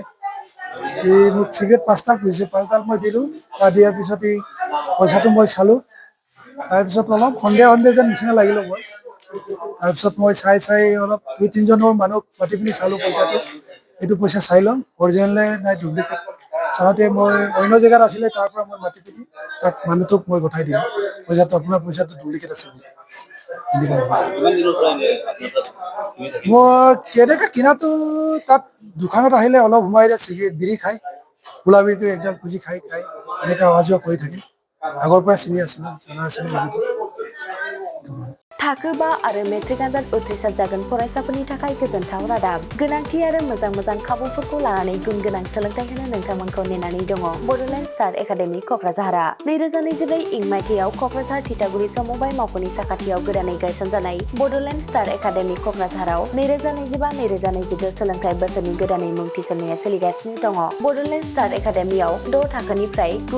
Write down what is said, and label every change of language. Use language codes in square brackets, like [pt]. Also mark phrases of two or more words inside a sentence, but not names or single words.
[as] এই মোক চিগাৰেট 5টা খুজিছে 5টাত মই দিলোঁ দিয়াৰ পিছত এই পইচাটো মই চালোঁ তাৰপিছত অলপ সন্দেহ যেন নিচিনা লাগিলে মই তাৰপিছত মই চাই অলপ 2-3জনৰ মানুহ মাতি পিনি চালোঁ পইচাটো এইটো পইচা চাই ল'ম অৰিজিনেল নাই ডুপ্লিকেট চাওঁতে মই অন্য জেগাত আছিলে তাৰ পৰা মই মাতি পিনি তাক মানুহটোক মই পঠাই দিলোঁ আপোনাৰ পইচাটো ডুপ্লিকেট আছে মই কেনেকৈ কিনাটো তাত দোকানত আহিলে অলপ সোমাই দিয়ে চিগাৰেট বিৰি খাই কোলা বিৰিটো একদম খুজি খাই এনেকৈ অহা যোৱা কৰি থাকে আগৰ পৰা চিনি আছিলোঁ মানুহটো [brx] थाखो 5 आरो मेट्रिक आनजाद उथ्रिसार जागोन फरायसाफोरनि थाखाय गोजोनथाव रादाब गोनांथि आरो मोजां खाबुफोरखौ लानानै गुन गोनां सोलोंथाइ होनो नोंथांमोनखौ नेनानै दङ बड'लेण्ड स्टार एकाडेमि क'क्राझारआ 2024 इं मायथाइयाव क'क्राझार थिथागुरि समबाय मावख'नि साखाथियाव गोदानै गायसनजानाय बड'लेण्ड स्टार एकाडेमि क'क्राझाराव 2025-2026 सोलोंथाइ बोसोरनि गोदानै मुं थिसननाया सोलिगासिनो दङ बड'लेण्ड स्टार एकाडेमियाव 6 थाखोनिफ्राय 9